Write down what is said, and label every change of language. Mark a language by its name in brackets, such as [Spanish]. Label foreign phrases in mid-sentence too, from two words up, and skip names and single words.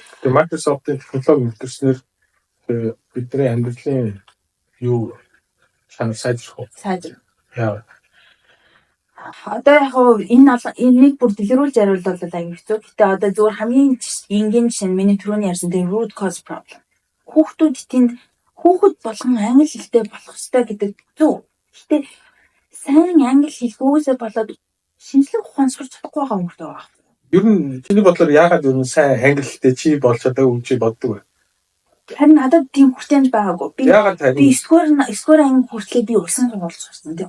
[Mongolian] Microsoft-ийн технологи мэдэрснээр бидний амьдралын юу чанар сайжрах уу? Яа. Одоо яг энийг бүр дэлгэрүүлж яриул бол аюу хэцүү. Гэтэ одоо зүгээр хамгийн энгийн жишээ нь миний түрүүний ярьсан тэр [English] root cause problem. [Mongolian] Хүүхэд болгон англи хэлтэй болох ёстой гэдэг зөв. Гэтэ сайн англи хэлгүйгээсээ болоод шинжлэх ухаан сурч чадахгүй байгаа хүмүүс байгаа. Ер нь чиний бодлоор яагаад ер нь сайн англи хэлтэй чи болж чадаагүй гэж боддог вэ? Харин надад тийм хүртээмж байгаагүй. Би 9-р анги хүртлээр би усан сургууль сурсан тийм.